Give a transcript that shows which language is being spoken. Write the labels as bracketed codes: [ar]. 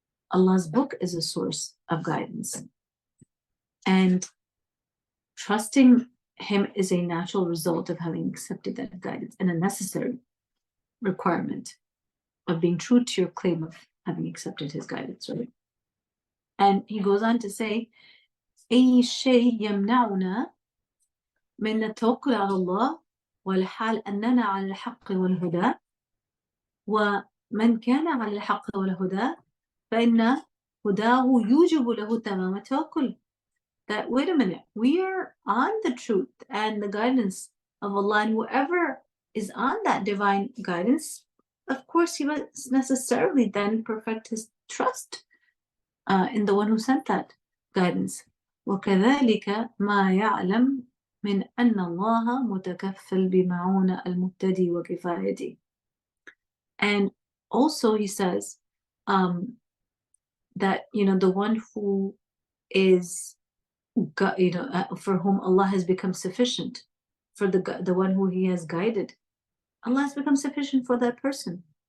[en] Allah's book is a source of guidance. And trusting Him is a natural result of having accepted that guidance and a necessary requirement of being true to your claim of having accepted His guidance, right? And He goes on to say, [ar] أي شيء يمنعنا من التوكل على الله والحال أننا على الحق والهدى ومن كان على الحق والهدى فإن هداه يوجب له تمام التوكل. [en] That, wait a minute, we are on the truth and the guidance of Allah, and whoever is on that divine guidance, of course, he must necessarily then perfect his trust in the one who sent that guidance. [ar] وكذلك ما يعلم من أن الله متكفل بمعونة المهتدي وكفايته. [en] And also he says that the one who is for whom Allah has become sufficient, for the one who He has guided, Allah has become sufficient for that person.